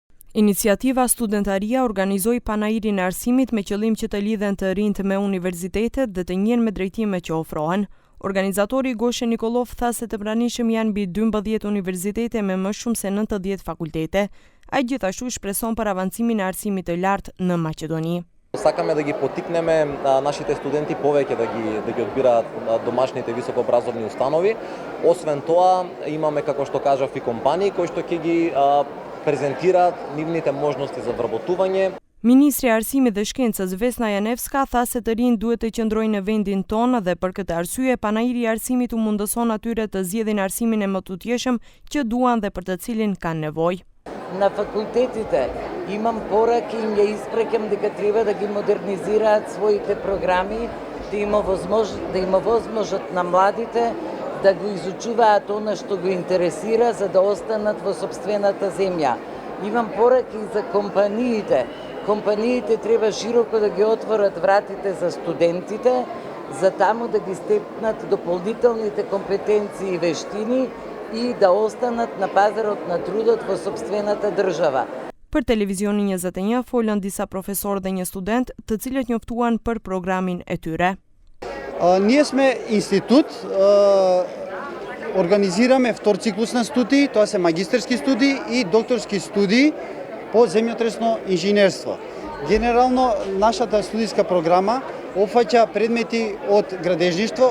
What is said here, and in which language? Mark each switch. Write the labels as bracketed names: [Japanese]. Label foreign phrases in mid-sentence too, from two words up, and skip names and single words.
[Albanian] Iniciativa Studentaria organizoi panairin e arsimit me qëllim që të lidhen të rinjt me universitetet dhe të njihen me drejtime që ofrohen. Organizatori Goshe Nikolov tha se të pranishëm janë mbi 12 universitete me më shumë se 90 fakultete. Ai gjithashtu shpreson për avancimin e arsimit të lartë në Мaqедони. [Macedonian] Сакаме да ги поттикнеме нашите студенти повеќе да ги одбираат домашните високообразовни установи. Освен тоа, имаме, како што кажав, и компании кои што ќе ги презентираат нивните можности за вработување. [Albanian] Ministri i Arsimit dhe Shkencës Vesna Janevska tha se të rinjt duhet të qëndrojnë në vendin tonë dhe për këtë arsye panairi i arsimit u mundëson atyre të zgjedhin arsimin e mëtutjeshëm që duan dhe për të cilin kanë nevojë. [Macedonian] На факултетите имам пораки и ја испрекам дека треба да ги модернизираат своите програми, да има возможност на младите да го изучуваат она што го интересира за да останат во сопствената земја. Имам пораки и за компаниите. Компаниите треба широко да ги отворат вратите за студентите, за таму да ги степнат дополнителните компетенции и вештини и да останат на пазарот на трудот во сопствената држава. [Albanian] Për televizionin 21 folën disa profesorë dhe një student, të cilët njoftuan për programin e tyre. [Macedonian] Ние сме институт, организираме втор циклус на студии, тоа се магистерски студии и докторски студии по земјотресно инженерство. Генерално, нашата студиска програма опфаќа предмети од градежништво.